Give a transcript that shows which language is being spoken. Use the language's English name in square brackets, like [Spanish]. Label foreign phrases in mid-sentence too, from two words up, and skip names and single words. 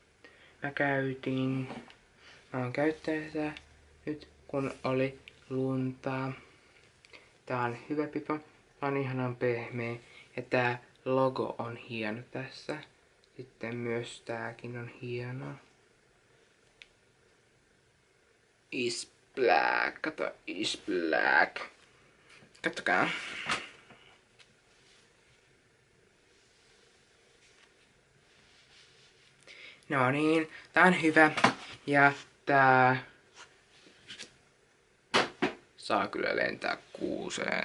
[Finnish] Mä oon käyttänyt tätä nyt kun oli lunta. Tää on hyvä pipo. Tää on ihanan pehmeä. Ja tää logo on hieno tässä. Sitten myös tääkin on hieno. [English] Is black. Kato, is black. [Finnish] Kattokaa. No niin, tää on hyvä. Ja tää saa kyllä lentää kuuseen.